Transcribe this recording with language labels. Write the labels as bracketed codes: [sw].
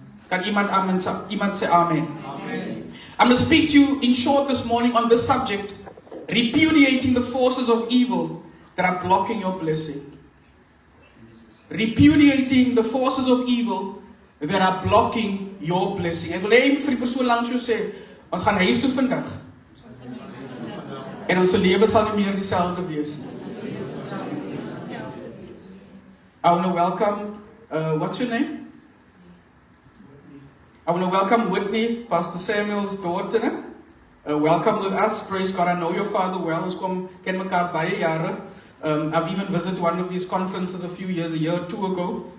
[af] Kan iemand say amen? Amen. [en] I'm going to speak to you in short this morning on this subject, repudiating the forces of evil that are blocking your blessing. Repudiating the forces of evil that are blocking your blessing. [af] Ek wil hê vir die persoon langs jou sê, ons gaan huis toe vandag. En ons lewe sal nie meer dieselfde wees nie. [en] I want to welcome, what's your name? I want to welcome Whitney, Pastor Samuel's daughter. Welcome with us. Praise God. I know your father well. [af] Ons kom ken mekaar baie jare. [en] I've even visited one of his conferences a year or two ago.